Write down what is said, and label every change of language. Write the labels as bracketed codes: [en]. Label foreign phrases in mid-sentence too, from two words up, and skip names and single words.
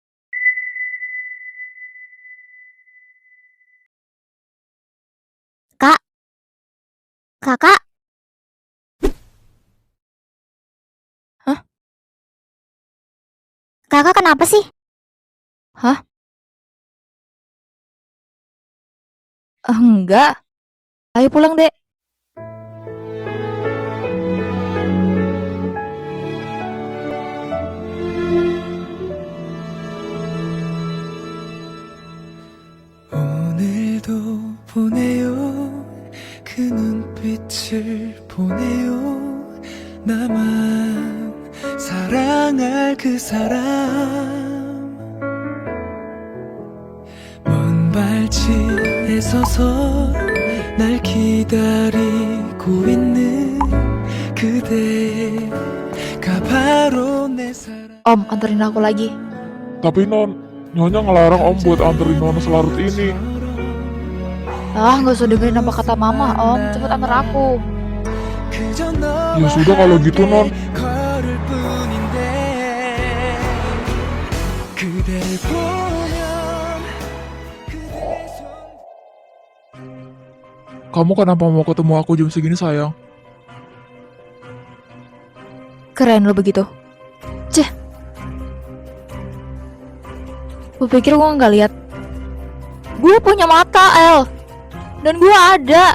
[id] Kak, kakak, Kakak kenapa sih? Enggak. Ayo pulang, Dek. [ko] 오늘도 보내요 그 눈빛을 보내요 나만 사랑할 그 사람 먼 발치에 서서 날 기다리고 있는 그대가 바로 내 사랑 [id] Om, anterin aku lagi. Tapi Non, Nyonya ngelarang Om buat anterin Nona selarut ini. Nggak usah dengerin apa kata Mama, Om. Cepet antar aku. Ya sudah kalau gitu Non. [ko] 걸을 뿐인데 그댈 보면 그대의 손 [id] Kamu kenapa mau ketemu aku jam segini sayang? Keren lo begitu. Ceh. Lu pikir gue nggak lihat? Gue punya mata, El. Dan gue ada.